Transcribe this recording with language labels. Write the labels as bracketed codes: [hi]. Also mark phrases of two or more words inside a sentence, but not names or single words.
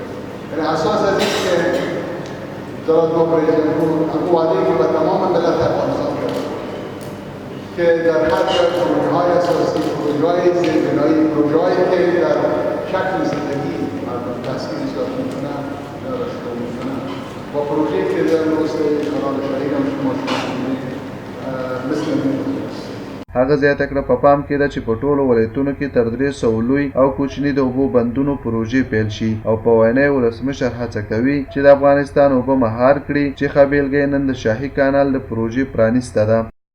[fa] یعنی اساس از این که جناب رئیس جمهور اما وعده که به تمام ملت افغانستان کرد که در حد پروژه‌های اساسی، پروژه‌های زیربنایی، پروژه‌هایی که در شکل زندگی مردم تسکین ایجاد می‌کنند شروع می‌کنند و پروژه‌ای که در رست کانال شاهی هم شما شنیدید مثل [ps] هغه زیاته کړه په پام کې ده چې په ټولو ولایتونو کې تر 300 لوی او کوچني د اوبو بندونو پروژې پیل شي او په وینا یې ولسمشر هڅه کوي چې د افغانستان اوبه مهار کړي چې ښه بېلګه یې نن د شاهي کانال د پروژې پرانیسته ده.